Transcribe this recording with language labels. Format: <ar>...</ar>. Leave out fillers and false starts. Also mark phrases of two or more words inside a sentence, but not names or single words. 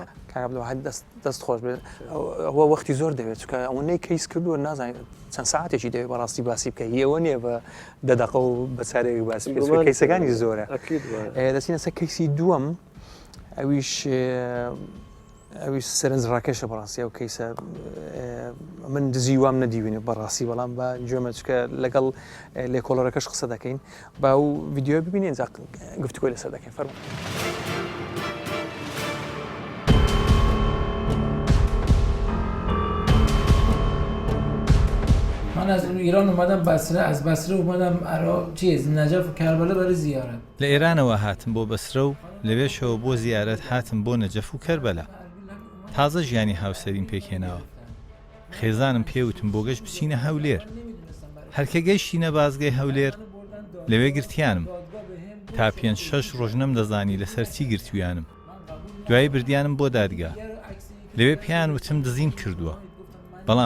<ckb>دەست خۆش بێت ئەوە وەختی زۆر دەوێت چکە ئەوەی کەیس کردووە نازانێت چەند ساعتێکی دەوێت بەڕاستی باسی بکە هیەوە نییە بە دەدەقە و بەچارێکی باسی کەیسەکانی زۆرە دەچینە سەر کەیسی دووەم ئەویش سەرنج ڕاکێشە بەڕاستی ئەو کەیسە من دزیوام نەدیوینێ بەڕاستی بەڵام بە جۆمە چکە لەگەڵ لێکۆڵەرەکەش قسە دەکەین با و ڤیددیۆ ببینێن گفتوگۆی لەسەر دەکەین فەرموو</ckb> <fa>من از ایران اومدم بصره از بصره اومدم نجف و کربلا برای زیارت</fa> <ckb>لە ئێرانەوە هاتم بۆ بەسرە و لەوێشەوە بۆ زیارەت هاتم بۆ نەجەف و کەربەلا تازە ژیانی هاوسەریم پێکێناوە خێزانم پێوتم بۆ گەشت بچینە هەولێر هەرکە گەیشتینە بازگەی هەولێر لەوێ گرتیانم تا 5-6 ڕۆژ نەمدەزانی لەسەر چی گرتویانم دوایی بردیانم بۆ دادگا لەوێ پیان وتم دزیم کردووە بەڵام</ckb>